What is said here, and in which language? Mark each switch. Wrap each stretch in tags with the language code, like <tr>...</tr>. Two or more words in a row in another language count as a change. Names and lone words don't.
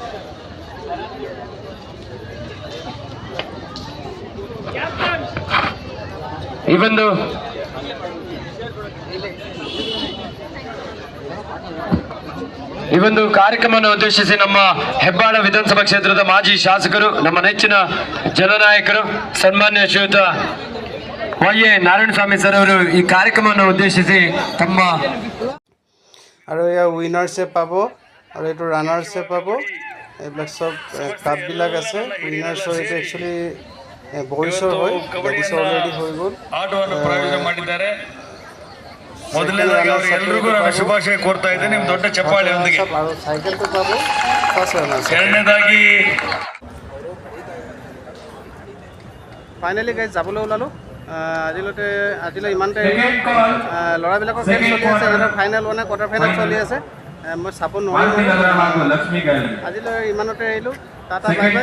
<kn>ಈ ಒಂದು ಕಾರ್ಯಕ್ರಮವನ್ನು ಉದ್ದೇಶಿಸಿ ನಮ್ಮ ಹೆಬ್ಬಾಳ ವಿಧಾನಸಭಾ ಕ್ಷೇತ್ರದ ಮಾಜಿ ಶಾಸಕರು, ನಮ್ಮ ನೆಚ್ಚಿನ ಜನನಾಯಕರು ಸನ್ಮಾನ್ಯ ಶ್ರೀಯುತ ವೈ.ಎ. ನಾರಾಯಣಸ್ವಾಮಿ ಸರ್ ಅವರು ಈ ಕಾರ್ಯಕ್ರಮವನ್ನು ಉದ್ದೇಶಿಸಿ ತಮ್ಮ</kn> <as>আৰু এয়া উইনাৰ্ছে পাব আৰু এইটো ৰানাৰ্ছে পাব। এইবিলাক চব কাপবিলাক আছে। উইনাৰ্ছৰ এইটো একচুৱেলি বয়সৰ হয়, লেডিছৰ অলৰেডি হৈ গ'ল।</as> <kn>ಆಟವನ್ನು ಪ್ರಾಯೋಜನ ಮಾಡಿದ್ದಾರೆ। ಮೊದಲನೇದಾಗಿ ಅವರೆಲ್ಲರಿಗೂ ನಾನು ಶುಭಾಶಯ ಕೋರ್ತಾ ಇದ್ದೇನೆ ನಿಮ್ಮ ದೊಡ್ಡ ಚಪ್ಪಾಳೆಯೊಂದಿಗೆ।</kn> <as>আৰু চাইকেলটো পাব</as> <en>first runners.</en> <kn>ಎರಡನೇದಾಗಿ</kn> <as>ফাইনেলি গাইজ যাবলৈ ওলালোঁ। আজিলৈ ইমানতে ল'ৰাবিলাকৰ খেল চলি আছে, সিহঁতৰ ফাইনেল মানে</as> <en>quarter final</en> <as>চলি আছে। মই চাব নোৱাৰিলোঁ, আজিলৈ ইমানতে এৰিলোঁ।</as> <en>tata bye bye.</en>